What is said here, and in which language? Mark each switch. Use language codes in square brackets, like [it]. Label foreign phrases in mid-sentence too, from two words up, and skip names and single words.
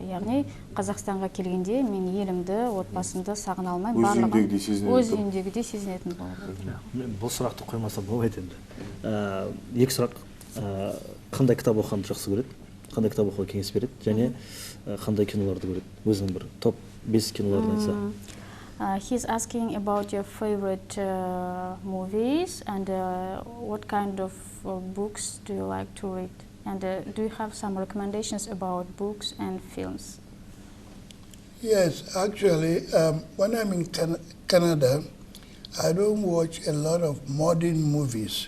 [kk] Яғни Қазақстанға келгенде мен елімді, отбасымды сағына алмаймын, барлығын өз үйімдегідей сезінетін болады. Бұл сұрақты қоймаса болмайды енді. Екі сұрақ. Қандай кітап оқығанды жақсы көреді? Қандай кітап оқуға кеңес береді? Және қандай киноларды көреді? Өзінің бір топ 5 киноларын айтса. [en] He's asking about your favorite movies and what kind of books do you like to read? And do you have some recommendations about books and films? Yes, actually, when I'm in Canada, I don't watch a lot of modern movies.